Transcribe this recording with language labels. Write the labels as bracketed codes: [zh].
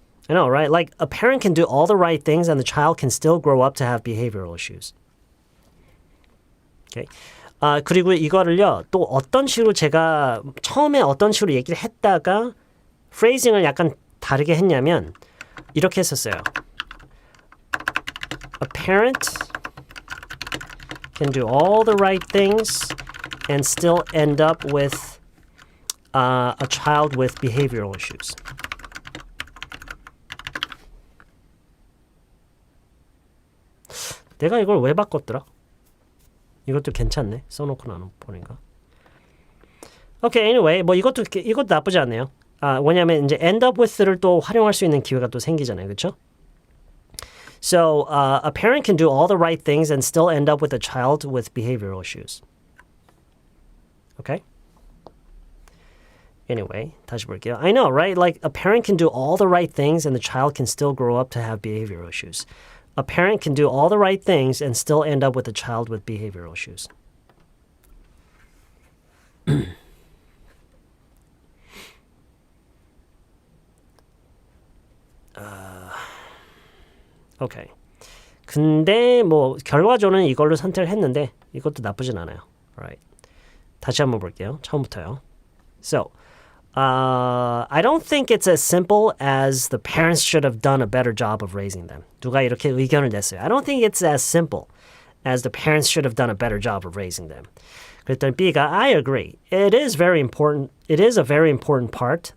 [en] Like a parent can do all the right things and the child can still grow up to have behavioral issues. Okay. [ko] 그리고 이거를요. 또 어떤 식으로 제가 처음에 어떤 식으로 얘기를 했다가 phrasing을 약간 다르게 했냐면 이렇게 했었어요. [en] A parent can do all the right things and still end up with a child with behavioral issues. [ko] 내가 이걸 왜 바꿨더라? 이것도 괜찮네. 써놓고 나는 보니까. [en] Okay, anyway, [ko] 뭐 이것도 나쁘지 않네요. 왜냐면 이제 end up with를 또 활용할 수 있는 기회가 또 생기잖아요, 그렇죠? [en] So, a parent can do all the right things and still end up with a child with behavioral issues. Okay? [ko] Anyway, 다시 볼게요. [en] I know, right? Like, a parent can do all the right things and the child can still grow up to have behavioral issues. A parent can do all the right things and still end up with a child with behavioral issues. [ko] 오케이. 근데 뭐 결과적으로는 이걸로 선택을 했는데 이것도 나쁘진 않아요. [en] Alright. [ko] 다시 한번 볼게요. 처음부터요. [en] So, I don't think it's as simple as the parents should have done a better job of raising them. [ko] 누가 이렇게 의견을 냈어요. [en] I don't think it's as simple as the parents should have done a better job of raising them. [ko] 그랬더니 B가 [en] I agree. It is very important. It is a very important part.